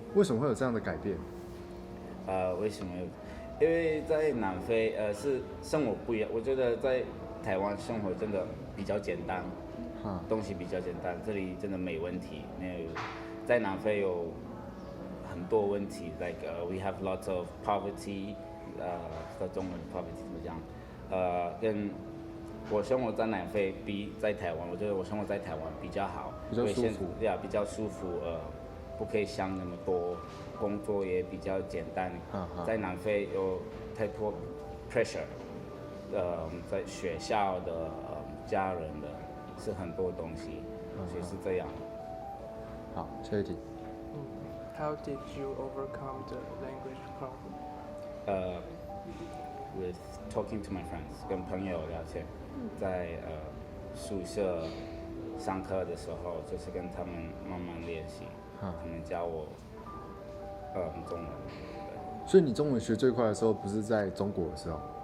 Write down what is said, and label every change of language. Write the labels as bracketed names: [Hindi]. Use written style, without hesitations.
[Chinese] 为什么会有这样的改变？为什么？因为在南非是生活不一样。我觉得在台湾生活真的比较简单。东西比较简单，这里真的没问题。在南非有很多问题 ， [English] like we have lots of poverty， [Chinese] 在中文 poverty 怎么讲？跟我生活在南非比在台湾，我觉得我生活在台湾比较好，比较舒服，比较舒服。不可以想那么多，工作也比较简单。在南非有太多 pressure， 在学校的、家人的。是很多东西，所以是这样。好，下一题。 [English] How did you overcome the language problem? With talking to my friends， [Chinese] 跟朋友聊天，在宿舍上课的时候，就是跟他们慢慢练习，他们教我中文。所以你中文学最快的时候，不是在中国的时候